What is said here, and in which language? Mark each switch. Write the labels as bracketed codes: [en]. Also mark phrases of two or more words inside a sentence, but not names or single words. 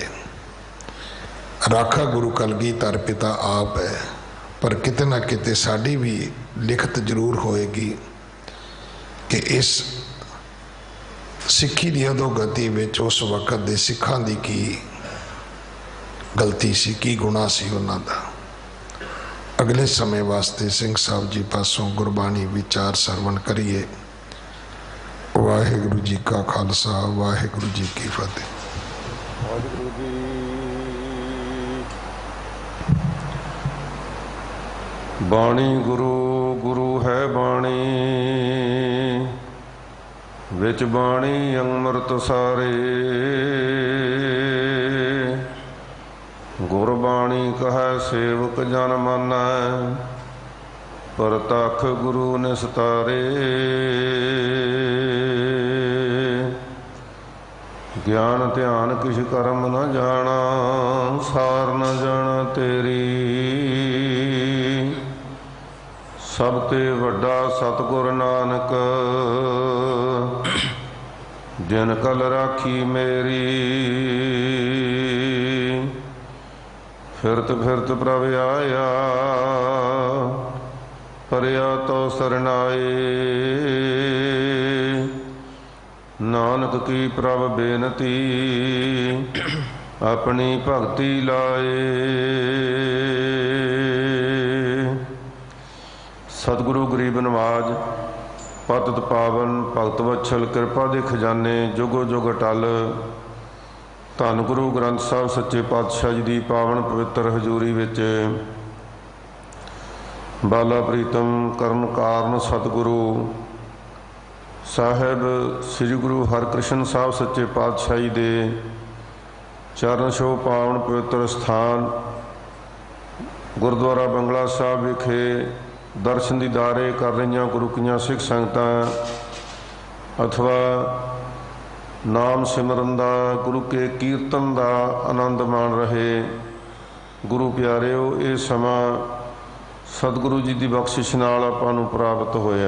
[pa] ਰਾਖਾ ਗੁਰੂ ਕਲਗੀਧਰ ਪਿਤਾ ਆਪ ਹੈ, ਪਰ ਕਿਤੇ ਨਾ ਕਿਤੇ ਸਾਡੀ ਭੀ ਲਿਖਤ ਜ਼ਰੂਰ ਹੋਏਗੀ ਕਿ ਇਸ ਸਿੱਖੀ ਕੀ ਅਧੋਗਤੀ ਵਿਚ ਉਸ ਵਕਤ ਦੇ ਸਿੱਖਾਂ ਦੀ ਕੀ ਗਲਤੀ ਸੀ, ਕੀ ਗੁਣਾ ਸੀ ਉਨ੍ਹਾਂ ਦਾ। ਅਗਲੇ ਸਮੇ ਵਾਸਤੇ ਸਿੰਘ ਸਾਹਿਬ ਜੀ ਪਾਸੋਂ ਗੁਰਬਾਣੀ ਵਿਚਾਰ ਸਰਵਣ ਕਰੀਏ। ਵਾਹਿਗੁਰੂ ਜੀ ਕਾ ਖ਼ਾਲਸਾ, ਵਾਹਿਗੁਰੂ ਜੀ ਕੀ ਫ਼ਤਹਿ। ਵਾਹਿਗੁਰੂ ਜੀ। ਬਾਣੀ ਗੁਰੂ ਗੁਰੂ ਹੈ ਬਾਣੀ, ਵਿਚਿ ਬਾਣੀ ਅੰਮ੍ਰਿਤੁ ਸਾਰੇ। ਗੁਰਬਾਣੀ ਕਹੈ ਸੇਵਕੁ ਜਨੁ ਮਾਨੈ, ਪਰਤਖਿ ਗੁਰੂ ਨਿਸਤਾਰੇ। ਗਿਆਨੁ ਧਿਆਨੁ ਕਿਛੁ ਕਰਮੁ ਨ ਜਾਣਾ, ਸਾਰ ਨ ਜਾਣਾ ਤੇਰੀ। ਸਭ ਤੇ ਵਡਾ ਸਤਿਗੁਰੁ ਨਾਨਕੁ, ਜਿਨਿ ਕਲ ਰਾਖੀ ਮੇਰੀ। ਫਿਰਤ ਫਿਰਤ ਪ੍ਰਭ ਆਇਆ, ਪਰਿਆ ਤਉ ਸਰਣਾਇ। ਨਾਨਕ ਕੀ ਪ੍ਰਭ ਬੇਨਤੀ, ਅਪਨੀ ਭਗਤਿ ਲਾਇ। ਸਤਿਗੁਰੂ ਗਰੀਬ ਨਿਵਾਜ ਪਤਿਤ ਪਾਵਨ ਭਗਤ ਵਛਲ ਕਿਰਪਾ ਦੇ ਖ਼ਜ਼ਾਨੇ ਜੁਗੋ ਜੁਗ ਅਟੱਲ। ਧੰਨ ਗੁਰੂ ਗ੍ਰੰਥ ਸਾਹਿਬ ਸੱਚੇ ਪਾਤਸ਼ਾਹ ਜੀ ਕੀ ਪਾਵਨ ਪਵਿੱਤਰ ਹਜ਼ੂਰੀ ਵਿਚ ਬਾਲਾ ਪ੍ਰੀਤਮ ਕਰਨ ਕਾਰਨ ਸਤਿਗੁਰੂ ਸਾਹਿਬ ਸ੍ਰੀ ਗੁਰੂ ਹਰਿਕ੍ਰਿਸ਼ਨ ਸਾਹਿਬ ਸੱਚੇ ਪਾਤਸ਼ਾਹੀ ਦੇ ਚਰਨ ਛੋਹ ਪਾਵਨ ਪਵਿੱਤਰ ਅਸਥਾਨ ਗੁਰਦੁਆਰਾ ਬੰਗਲਾ ਸਾਹਿਬ ਵਿਖੇ ਦਰਸ਼ਨ ਦੀਦਾਰੇ ਕਰ ਰਹੀ ਗੁਰੂਕੀਆਂ ਸਿੱਖ ਸੰਗਤਾਂ ਅਥਵਾ ਨਾਮ ਸਿਮਰਨ ਦਾ ਗੁਰੂ ਕੇ ਕੀਰਤਨ ਦਾ ਆਨੰਦ ਮਾਣ ਰਹੇ ਗੁਰੂ ਪਿਆਰਿਓ, ਇਹ ਸਮਾ ਸਤਿਗੁਰੂ ਜੀ ਕੀ ਬਖ਼ਸ਼ਿਸ਼ ਨਾਲ ਆਪਾਂ ਨੂੰ ਪ੍ਰਾਪਤ ਹੋਇਆ।